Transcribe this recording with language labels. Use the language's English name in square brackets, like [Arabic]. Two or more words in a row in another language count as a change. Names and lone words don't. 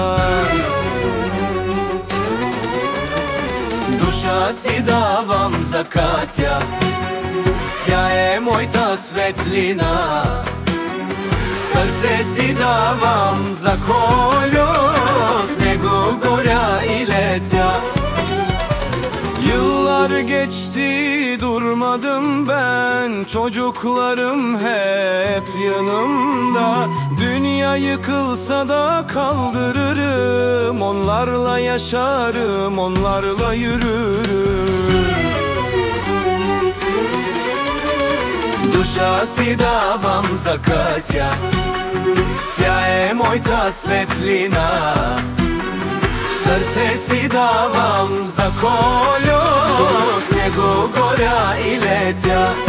[Bulgarian] Душа си давам за Катя, тя е моята светлина. Сърце си давам за Колю, с него горя и lетя. [Turkish] Yıllar geçti durmadım ben, çocuklarım hep yanımda. Dünya yıkılsa da kaldırırım, onlarla yaşarım, onlarla yürürüm. [Bulgarian] Душа си давам за Катя, тя е моята светлина. Сърце си давам за Колю, с него горя и летя.